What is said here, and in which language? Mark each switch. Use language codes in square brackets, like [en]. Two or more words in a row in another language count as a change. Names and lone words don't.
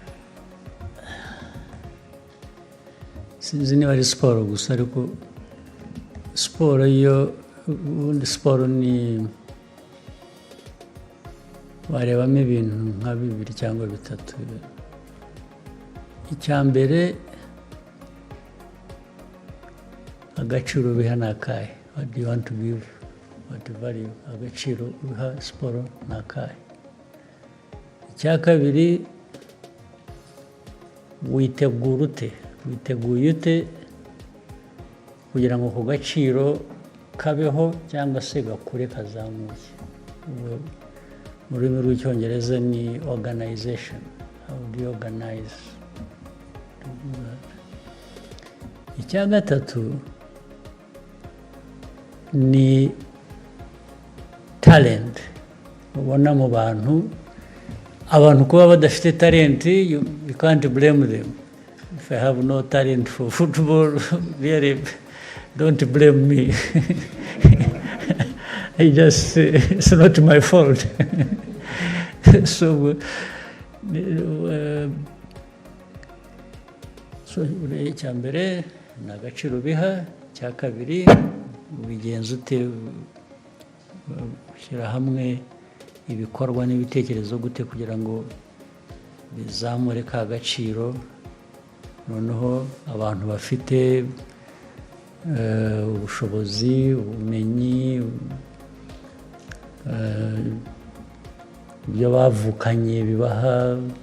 [rw] Sinzi niba ari siporo gusa, ariko siporo yo ubundi siporo ni warebamo ibintu nka 2 cyangwa 3. Icya mbere, agaciro biha nakaye. [en] What do you want to give? What value? [rw] Agaciro biha siporo nakaye. Icya kabiri, witegura ute? Witeguye ute kugira ngo ku gaciro kabeho cyangwa se gakure kazamuke? Mu rurimi rw'icyongereza ni organization. [en] How do you organize to do that? [rw] Icya gatatu ni talent. Ubona mu bantu, abantu kuba badafite talent, [en] you can't blame them. If I have no talent for football, really, don't blame me. It's not my fault. [rw] So icya mbere ni agaciro biha. Icya kabiri, ubigenza ute, ushyira hamwe ibikorwa n'ibitekerezo gute kugira ngo bizamure ka gaciro, noneho abantu bafite ubushobozi, ubumenyi, ibyo bavukanye bibaha.